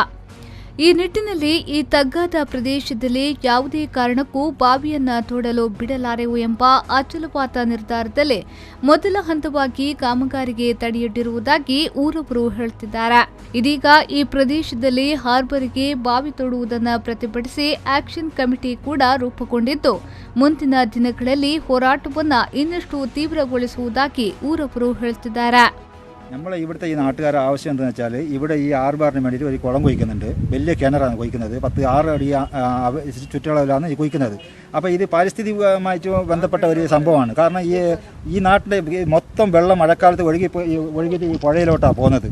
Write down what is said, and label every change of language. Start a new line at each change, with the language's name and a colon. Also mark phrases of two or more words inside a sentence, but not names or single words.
Kannada: ಈ ನಿಟ್ಟಿನಲ್ಲಿ ಈ ತಗ್ಗಾದ ಪ್ರದೇಶದಲ್ಲಿ ಯಾವುದೇ ಕಾರಣಕ್ಕೂ ಬಾವಿಯನ್ನ ತೋಡಲು ಬಿಡಲಾರೆವು ಎಂಬ ಅಚಲವಾದ ನಿರ್ಧಾರದಲ್ಲಿ ಮೊದಲ ಹಂತವಾಗಿ ಕಾಮಗಾರಿಗೆ ತಡೆಯೊಡ್ಡಿರುವುದಾಗಿ ಊರವರು ಹೇಳುತ್ತಿದ್ದಾರೆ. ಇದೀಗ ಈ ಪ್ರದೇಶದಲ್ಲಿ ಹಾರ್ಬರ್ಗೆ ಬಾವಿ ತೋಡುವುದನ್ನು ಪ್ರತಿಭಟಿಸಿ ಆಕ್ಷನ್ ಕಮಿಟಿ ಕೂಡ ರೂಪುಗೊಂಡಿದ್ದು ಮುಂದಿನ ദിനಗಳಲ್ಲಿ ಹೋರಾಟವನ್ನು ಇನ್ನಷ್ಟು ತೀವ್ರಗೊಳಿಸುವುದಾಗಿ ഊരವರು ಹೇಳುತ್ತಿದ್ದಾರೆ.
Malayalam: നമ്മളെ ഇവിടുത്തെ ഈ നാട്ടുകാരുടെ ആവശ്യം എന്താണെന്ന് വെച്ചാൽ ഇവിടെ ഈ ആർബാറിന് വേണ്ടിയിട്ട് ഒരു കുളം കുഴിക്കുന്നുണ്ട്. വലിയ കിണറാണ് കുഴിക്കുന്നത്. 10-6 അടി ചുറ്റളവിലാണ് ഈ കുഴിക്കുന്നത്. അപ്പോൾ ഇത് പാരിസ്ഥിതികമായിട്ട് ബന്ധപ്പെട്ട ഒരു സംഭവമാണ്. കാരണം ഈ നാട്ടിലെ മൊത്തം വെള്ളം മഴക്കാലത്ത് ഒഴുകിയിട്ട് ഈ പുഴയിലോട്ടാണ് പോകുന്നത്.